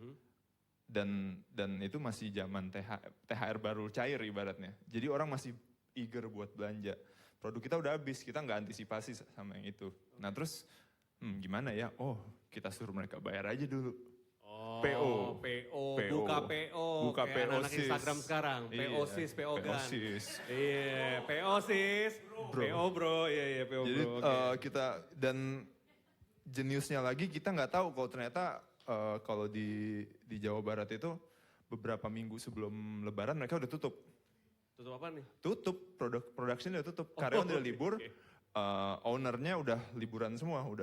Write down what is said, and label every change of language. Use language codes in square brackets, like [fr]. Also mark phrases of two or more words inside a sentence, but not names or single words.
[id] Dan itu masih zaman THR baru cair ibaratnya. Jadi orang masih eager buat belanja. Produk kita udah habis, kita nggak antisipasi sama yang itu. Nah terus gimana ya? Oh kita suruh mereka bayar aja dulu. Oh, PO. buka PO. Buka Kayak PO anak sis. Instagram sekarang. Iya, PO sis, PO PO gan. sis. Iya, PO sis. Bro. PO bro, iya PO Jadi bro. Oke. kita dan jeniusnya lagi kita nggak tahu kalau ternyata kalau di Jawa Barat itu beberapa minggu sebelum Lebaran mereka udah tutup. Tutup apa nih? Tutup, production udah tutup. Karyawan udah libur, oke. ownernya udah liburan semua, udah.